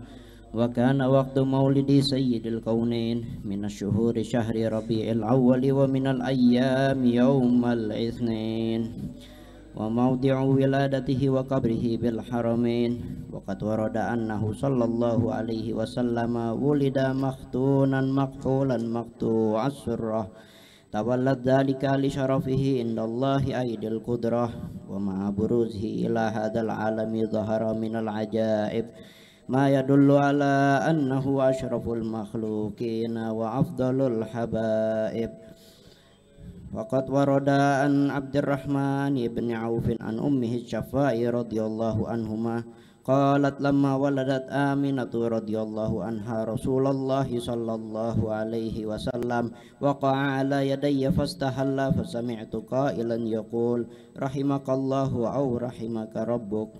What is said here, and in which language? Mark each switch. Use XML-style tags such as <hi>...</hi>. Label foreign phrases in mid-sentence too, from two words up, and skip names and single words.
<ar>وكان وقت مولد سيد الكونين من الشهور شهر ربيع الأول ومن الأيام يوم الاثنين وموضع ولادته وقبره بالحرمين. وقد ورد أنه صلى الله عليه وسلم ولد مختونا مكحولا مقطوع السرة تولد ذلك لشرفه عند الله أيدي القدرة ومع بروزه إلى هذا العالم ظهر من العجائب ما يدل على أنه أشرف المخلوقين وأفضل الحبائب. وقد ورد عن عبد الرحمن بن عوف عن أمه شفاء رضي الله عنهما قالت لما ولدت آمنة رضي الله عنها رسول الله صلى الله عليه وسلم وقع على يدي فاستهل فسمعت قائلا يقول رحمك الله أو رحمك ربك.</ar>